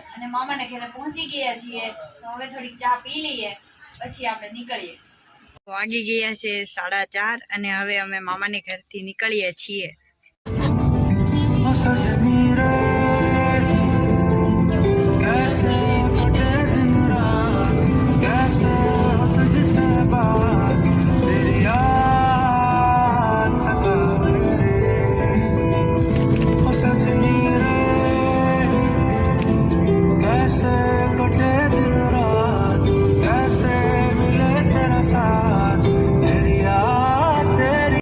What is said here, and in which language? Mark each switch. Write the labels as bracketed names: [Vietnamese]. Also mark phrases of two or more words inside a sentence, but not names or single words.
[Gujarati] અને મામાને ઘરે પહોંચી ગયા છીએ, તો હવે થોડીક ચા પી લઈએ પછી આપણે નીકળીએ। વાગી ગયા છે 4:30 અને હવે અમે મામાને ઘરથી નીકળીએ છીએ। [Hindi] सजनी रे कैसे कटे दिन रात कैसे हो तुझसे बात तेरी याद सतावे रे ओ सजनी रे कैसे कटे दिन रात कैसे मिले तेरा साथ तेरी याद तेरी